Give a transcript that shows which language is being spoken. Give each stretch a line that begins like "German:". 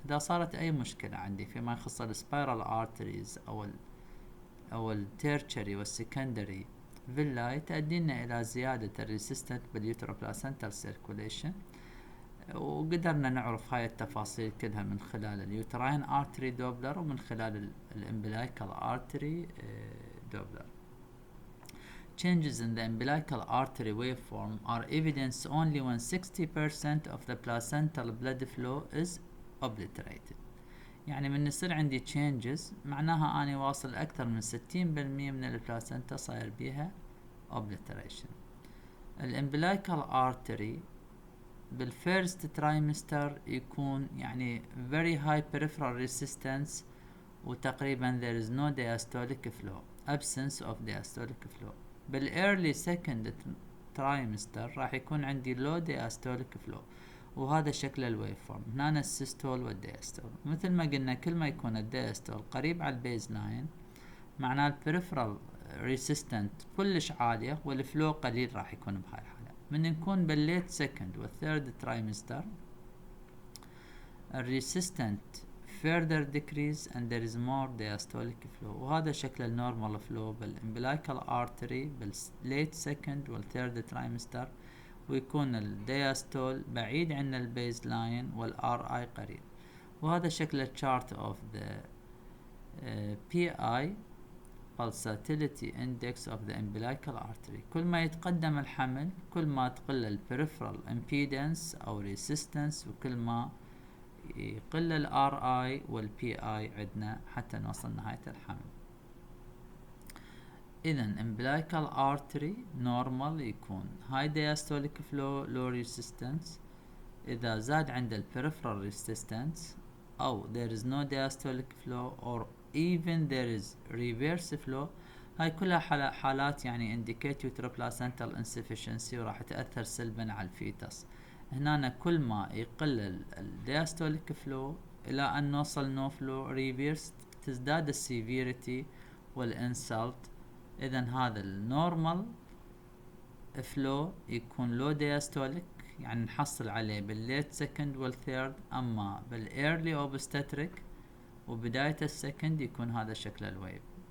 Arabic: اذا صارت اي مشكلة عندي فيما يخص السبايرال ارتريز او التيرشري والسكندري فيلاي، تؤدينا الى زيادة الريسيستنت باليوتروبلاسنتال سيركوليشن، وقدرنا نعرف هاي التفاصيل كلها من خلال اليوتراين ارتري دوبلر ومن خلال الامبلايكال ارتري دوبلر.
English: Changes in the umbilical artery waveform are evidenced only when 60% of the placental blood flow is obliterated.
Arabic: يعني من يصير عندي changes معناها أنا واصل أكثر من 60% من البلاسنتا صاير بيها obliteration.
English: الامبلايكال artery بالفيرست trimester
Arabic: يكون يعني
English: very high peripheral resistance،
Arabic: وتقريبا
English: there is no diastolic flow, absence of diastolic flow. بالايرلي second trimester
Arabic: راح يكون عندي
English: لو diastolic flow, وهذا شكل الويف فورم.
Arabic: هنا السيستول والدياستول، مثل ما قلنا كل ما يكون الدياستول قريب على البيز لاين معناه البريفرال ريسيستنت كلش عالية والفلو قليل راح يكون بهاي الحالة. من نكون
English: بالليت سكند والثيرد ترايمستر الريسيستنت further decrease and there is more diastolic flow، وهذا شكل النورمال فلو بالامبلايكال ارتري بالليت سكند والثيرد ترايمستر، ويكون الدياستول بعيد عن البيز لاين والار اي قريب. وهذا شكل الشارت of the P I pulsatility index of the umbilical artery.
Arabic: كل ما يتقدم الحمل كل ما تقل البريفرال impedance او resistance، وكل ما يقل ال RI وال PI عندنا حتى نوصل نهاية الحمل. إذن
English: umbilical artery normal يكون high diastolic flow low resistance.
Arabic: إذا زاد عند
English: ال peripheral resistance أو there is no diastolic flow or even there is reverse flow،
Arabic: هاي كلها حالات يعني
English: indicate uteroplacental insufficiency
Arabic: وراح تأثر سلبا على الفيتس. هنا كل ما يقل الدياستوليك فلو الى ان نوصل نو فلو ريفيرس تزداد السيفيريتي والانسلت. اذا هذا النورمال فلو يكون لو دياستوليك، يعني نحصل عليه بالليت سكند والثيرد، اما بالايرلي اوبستاتريك وبداية السكند يكون هذا شكل الويف.